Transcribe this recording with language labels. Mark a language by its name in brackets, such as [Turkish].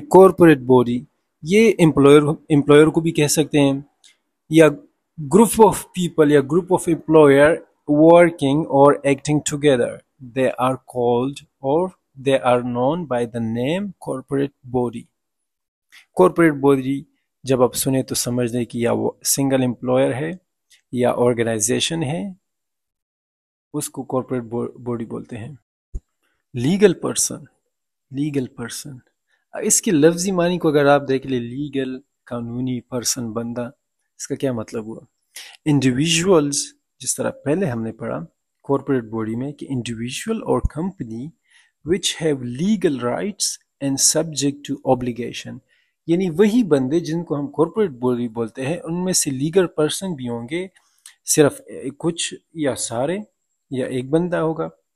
[Urdu] Corporate body یہ employer کو بھی کہہ سکتے ہیں، یا گروپ آف پیپل یا group of employer [English] working or acting together. They are called or they are known by the name corporate body. [Urdu] Corporate body جب آپ سنیں تو سمجھ لیں کہ یا وہ سنگل امپلائر ہے یا آرگنائزیشن ہے، اس کو کارپوریٹ باڈی بولتے ہیں. لیگل پرسن اس کے لفظی معنی کو اگر آپ دیکھ لیں، لیگل، قانونی، پرسن، بندہ، اس کا کیا مطلب ہوا؟ انڈیویژولز، جس طرح پہلے ہم نے پڑھا کارپوریٹ باڈی میں کہ انڈیویژول اور company [English] which have legal rights and subject to obligation، [Urdu] یعنی وہی بندے جن کو ہم کارپوریٹ باڈی بولتے ہیں ان میں سے لیگل پرسن بھی ہوں گے، صرف کچھ یا سارے یا ایک بندہ ہوگا